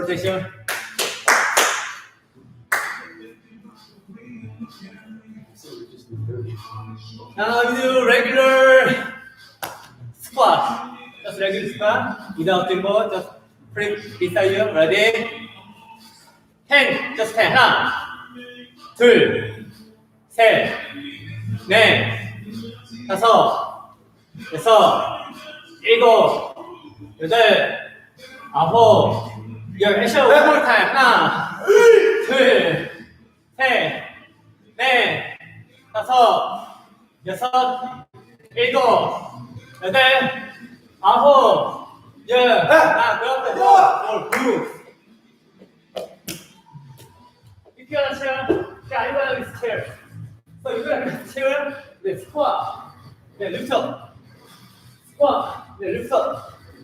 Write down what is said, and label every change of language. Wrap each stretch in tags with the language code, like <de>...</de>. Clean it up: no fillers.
<en>rotation. Now you do regular squat. Just regular squat without elbow. Just flip beside you. Ready? 10. Just 10.</en> <ko>하나, 둘, 셋, 넷, 다섯, 여섯, 일곱, 여덟, 아홉, 열.</ko> <en>Actually, one more time.</en> <ko>하나, 둘, 셋, 넷, 다섯, 여섯, 일곱, 여덟, 아홉, 열.</ko> <en>Now grab the ball or group. If you are a chair, yeah, you are this chair. So you are this chair, then squat, then lift up, squat, then lift up.</en>